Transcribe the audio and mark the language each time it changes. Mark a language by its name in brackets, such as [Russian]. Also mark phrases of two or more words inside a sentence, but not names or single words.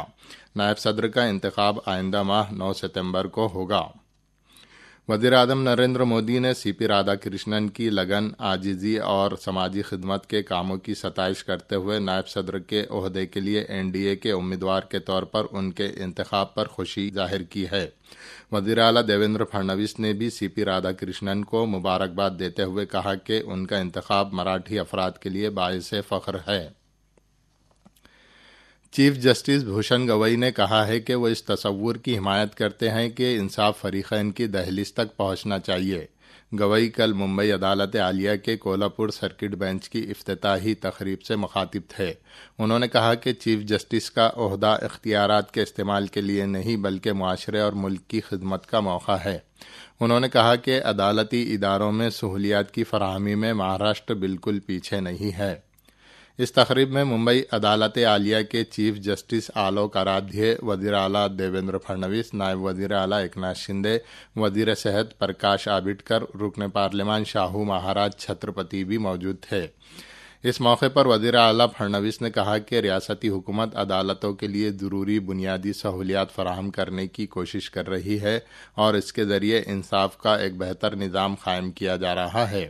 [Urdu] نائب صدر کا انتخاب آئندہ ماہ 9 ستمبر کو ہوگا۔ وزیر اعظم نریندر مودی نے CP رادھا کرشنن کی لگن، عاجزی اور سماجی خدمت کے کاموں کی ستائش کرتے ہوئے نائب صدر کے عہدے کے لیے NDA کے امیدوار کے طور پر ان کے انتخاب پر خوشی ظاہر کی ہے۔ وزیر اعلیٰ دیویندر پھڑنویس نے بھی CP رادھا کرشنن کو مبارکباد دیتے ہوئے کہا کہ ان کا انتخاب مراٹھی افراد کے لیے باعث فخر ہے۔ [English] Chief Justice [Urdu] بھوشن گوائی نے کہا ہے کہ وہ اس تصور کی حمایت کرتے ہیں کہ انصاف فریقین کی دہلیز تک پہنچنا چاہیے۔ گوائی کل ممبئی عدالت عالیہ کے کولہاپور [English] circuit bench [Urdu] کی افتتاحی تقریب سے مخاطب تھے۔ انہوں نے کہا کہ [English] Chief Justice [Urdu] کا عہدہ اختیارات کے استعمال کے لیے نہیں بلکہ معاشرے اور ملک کی خدمت کا موقع ہے۔ انہوں نے کہا کہ عدالتی اداروں میں سہولیات کی فراہمی میں مہاراشٹر بالکل پیچھے نہیں ہے۔ اس تقریب میں ممبئی عدالت عالیہ کے [English] Chief Justice [Urdu] آلوک آرادھیے، وزیر اعلیٰ دیویندر پھڑنویس، نائب وزیر اعلیٰ ایکناتھ شندے، وزیر صحت پرکاش آمبیڈکر، رکن پارلیمان شاہو مہاراج چھترپتی بھی موجود تھے۔ اس موقع پر وزیر اعلیٰ پھڑنویس نے کہا کہ ریاستی حکومت عدالتوں کے لیے ضروری بنیادی سہولیات فراہم کرنے کی کوشش کر رہی ہے اور اس کے ذریعے انصاف کا ایک بہتر نظام قائم کیا جا رہا ہے۔